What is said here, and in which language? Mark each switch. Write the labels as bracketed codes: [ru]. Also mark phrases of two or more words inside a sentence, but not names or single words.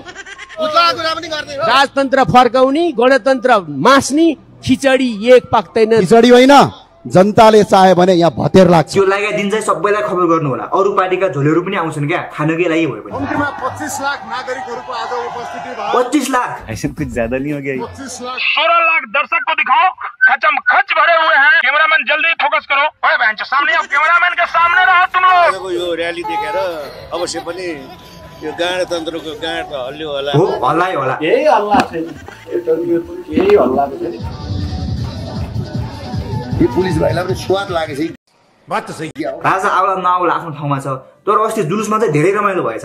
[ne] भुत्लाको कुरा पनि गर्दै हो। राजतन्त्र फर्काउने, गणतन्त्र मास्ने, खिचडी एक पाक्दैन। खिचडी होइन, जनताले चाहे भने यहाँ भतेर लाग्छ। त्यो लगाइदिन चाहिँ सबैलाई खबर गर्नु होला। अरु पार्टीका झोलेहरू पनि आउँछन् क्या, खानकै लागि भयो पनि। कम्तीमा 25 लाख नागरिकहरूको आज उपस्थिति भयो। 25 लाख [hi] ऐसे कुछ ज्यादा नहीं हो गया? 25 लाख 16 लाख दर्शक को दिखाओ, खचम खच भरे हुए हैं। कैमरामैन जल्दी फोकस करो। ओए बहन सामने आओ, कैमरामैन के सामने रहो तुम लोग। [ne] यो रैली देखेर अवश्य पनि यो गणतन्त्रको गाँड त हल्लियो होला। हो हल्लाइ होला। यही हल्ला छैन, यही हल्ला छैन। यो पुलिस भाइलाई पनि स्वाद लागेछ। बात त सही हो। राजा आउला नआउला आफ्नो ठाउँमा छ, तर अस्ति जुलुसमा चाहिँ धेरै रमाइलो भएछ।